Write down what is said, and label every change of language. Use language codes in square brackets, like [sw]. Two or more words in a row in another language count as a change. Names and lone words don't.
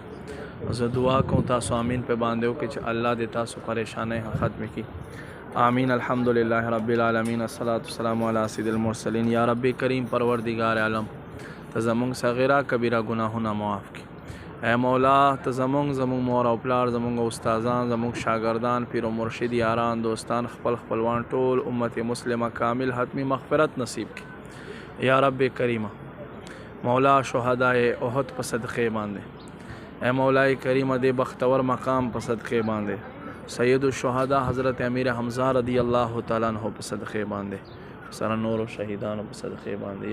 [ps] زه دعا کوم تاسو امین په باندې وکړئ چې الله دې تاسو پریشانۍ ختم کړي. آمین. [ar] الحمدلله رب العالمین الصلاة والسلام علی سید المرسلین. [ps] یا رب کریم پروردگار عالم ته زمونږ صغیره کبیره ګناهونه معاف کړي. ای مولا ته زمونږ مور او پلار، زمونږ استادان، زمونږ شاگردان، پیر و مرشد، یاران، دوستان، خپلوان ټول امت مسلمه کامل حتمی مغفرت نصیب کړي. یا رب کریمه مولا شهدای احد په صدقې باندې، ای مولای کریمه دې بختور مقام په صدقې باندې، سید الشهدا حضرت امیر حمزه [ar] رضی الله تعالی عنہ [ps] په صدقې باندې، سره نور شهیدانو په صدقې باندې.